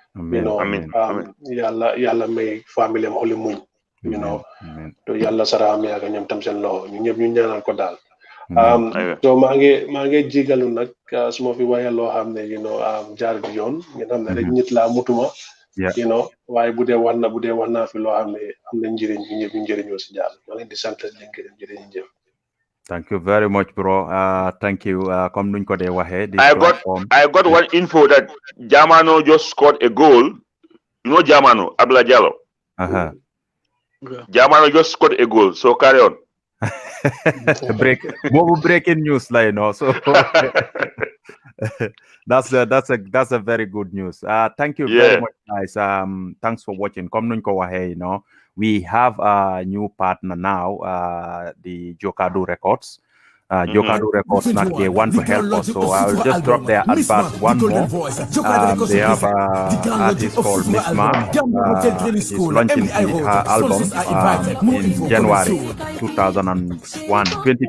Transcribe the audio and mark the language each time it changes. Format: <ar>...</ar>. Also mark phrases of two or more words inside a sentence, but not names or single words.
<wo>yàlla may famille am xoli muñ to yàlla saraam yaaga ñoom tam seen loxo ñu ñëpp ñu ñaanal ko daal so maa ngi jigalu nag su ma fi waxee loo xam ne jaar bi yoon ngeen xam ne rek nit laa mutuma waaye bu dee wax naa fi loo xam ne am na njëriñ ñu ñëpp ñu njëriñoo si jaar maa leen di sant leen gërëm jërëjëf.</wo> <en>Thank you very much, bro. Thank you.</en> <wo>Come nuñ ko dee waxee.</wo> <en>I got one info that Jamano just scored a goal. You know Jamano, Abla Jallo. Jamano just scored a goal. So carry on. Breaking news, so that's a very good news. Thank you very much, guys. Thanks for watching.</en> <wo>Come nuñ ko waxee,</wo> <en>we have a new partner now, the Jokadu Records. Jokadu Records not here want to help us, so I will just drop their advert one more. They have an artist called Miss Ma. She's launching her album in January 2021.</en>